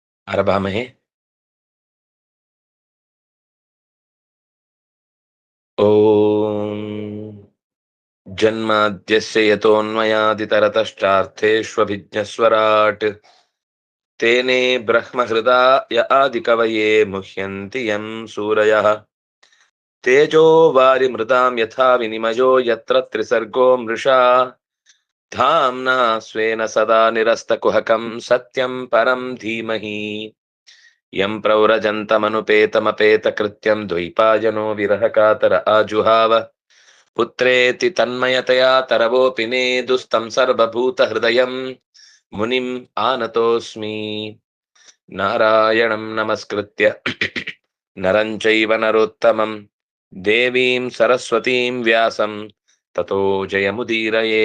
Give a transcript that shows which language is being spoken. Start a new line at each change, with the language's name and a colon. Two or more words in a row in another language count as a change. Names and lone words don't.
Sanskrit: ಆರಭಾಮಹೇ. ಓಂ ಜನ್ಮಾದ್ಯಸ್ಯ ಯತೋನ್ಮಯಾದಿತರತಶ್ಚಾರ್ಥೇಷ್ವಭಿಜ್ಞಸ್ವರಾಟ್ ತೇನೇ ಬ್ರಹ್ಮಹೃದಾಯ ಆದಿಕವಯೇ ಮುಹ್ಯಂತಿ ಯಂ ಸೂರಯಃ ತೇಜೋ ವಾರಿಮೃದಾಂ ಯಥಾ ವಿನಿಮಯೋ ಯತ್ರ ತ್ರಿಸರ್ಗೋ ಮೃಷಾ ಧಾಮ್ನಾ ಸ್ವೇನ ಸದಾ ನಿರಸ್ತಕುಹಕಂ ಸತ್ಯಂ ಪರಂ ಧೀಮಹಿ ಯಂ ಪ್ರವ್ರಜಂತಮನುಪೇತಮಪೇತಕೃತ್ಯಂ ದ್ವೈಪಾಯನೋ ವಿರಹಕಾತರ ಆಜುಹಾವ ಪುತ್ರೇತಿ ತನ್ಮಯತಯಾ ತರವೋಪಿ ನೇದುಸ್ತಂ ಸರ್ವಭೂತಹೃದಯಂ ಮುನಿಂ ಆನತೋಸ್ಮಿ. ನಾರಾಯಣಂ ನಮಸ್ಕೃತ್ಯ ನರಂ ಚೈವ ನರೋತ್ತಮಂ ದೇವೀಂ ಸರಸ್ವತೀಂ ವ್ಯಾಸಂ ತತೋ ಜಯಮುದೀರಯೇ.